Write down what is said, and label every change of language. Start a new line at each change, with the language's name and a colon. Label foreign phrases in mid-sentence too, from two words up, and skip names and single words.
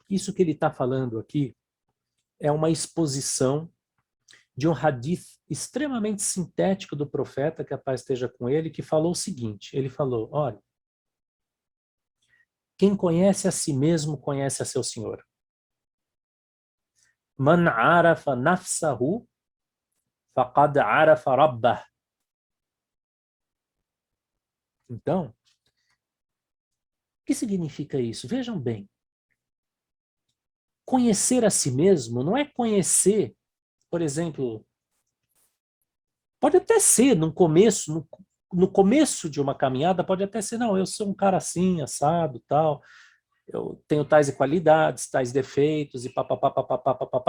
Portuguese: Isso que ele está falando aqui é uma exposição de um hadith extremamente sintético do profeta, que a paz esteja com ele, que falou o seguinte, ele falou, olha, quem conhece a si mesmo conhece a seu Senhor.
Arabic: من عرف نفسه فقد عرف ربه.
Portuguese: Então, o que significa isso? Vejam bem. Conhecer a si mesmo não é conhecer, por exemplo, pode até ser no começo de uma caminhada, pode até ser, não, eu sou um cara assim, assado, tal, eu tenho tais qualidades, tais defeitos, e papapá, papapá, papapá.